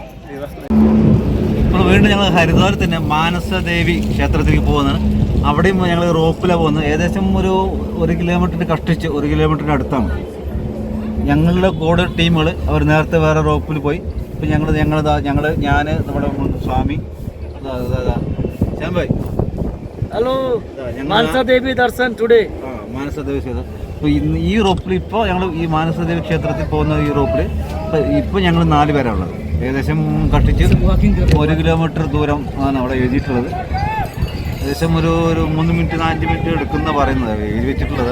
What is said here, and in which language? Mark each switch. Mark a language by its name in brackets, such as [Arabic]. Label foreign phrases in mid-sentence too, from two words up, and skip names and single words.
[Malayalam] ഇപ്പോൾ വീണ്ടും ഞങ്ങൾ ഹരിദ്വാറിൽ തന്നെ മാനസദേവി ക്ഷേത്രത്തിലേക്ക് പോകുന്നതാണ്. അവിടെയും ഞങ്ങൾ റോപ്പിലാണ് പോകുന്നത്. ഏകദേശം ഒരു 1 കിലോമീറ്ററിന് കഷ്ടിച്ച് 1 കിലോമീറ്ററിന് അടുത്താണ്. ഞങ്ങളുടെ കൂടെ ടീമുകൾ അവർ നേരത്തെ വേറെ റോപ്പിൽ പോയി. ഇപ്പം ഞാൻ നമ്മുടെ സ്വാമി ശ്യാംഭായ് [English] Hello Mansa Devi darshan today [Malayalam] മാനസദേവി ക്ഷേത്രം. അപ്പോൾ ഇന്ന് ഈ റോപ്പിൽ ഇപ്പോൾ ഞങ്ങൾ ഈ മാനസദേവി ക്ഷേത്രത്തിൽ പോകുന്ന ഈ റോപ്പിൽ ഇപ്പോൾ ഞങ്ങൾ 4 പേരാണ് ഉള്ളത്. ഏകദേശം കഷ്ടിച്ച് 1 കിലോമീറ്റർ ദൂരം ആണ് അവിടെ എഴുതിയിട്ടുള്ളത്. ഏകദേശം ഒരു 3 മിനിറ്റ് 5 മിനിറ്റ് എടുക്കുന്ന പറയുന്നത് എഴുതി വെച്ചിട്ടുള്ളത്.